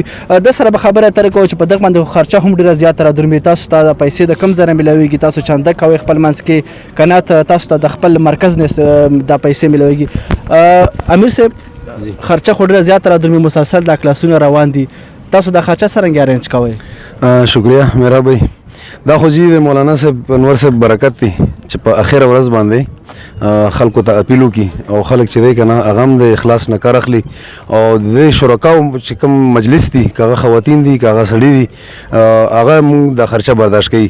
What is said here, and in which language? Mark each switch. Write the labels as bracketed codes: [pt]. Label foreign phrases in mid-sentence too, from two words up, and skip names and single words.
[ps] د سره به خبرې اترې کوو چې په دغه باندې خرچه هم ډېره زیاته رادرومي. تاسو ته پیسې د کوم ځای نه میلاویږي؟ تاسو چنده کوئ خپل منځ کې که نه تاسو ته د خپل مرکز نه دا پیسې میلاویږي؟ امیر صاحب خرچه خو ډېره زیاته رادرومي، مسلسل دا کلاسونه روان دي، تاسو دا خرچه څرنګه ارینج کوئ؟ [ur] شکریہ میرا بھائی. [ps] دا خو جی د مولانا صاحب انور صاحب برکت دی چې په اخره ورځ باندې خلکو ته اپیل وکړي او خلک چې دی که نه هغه هم د اخلاص نه کار اخلي او د شرکاو چې کوم مجلس دي که هغه خواتین دي که هغه سړي دي هغه مونږ دا خرچه برداشت کوي.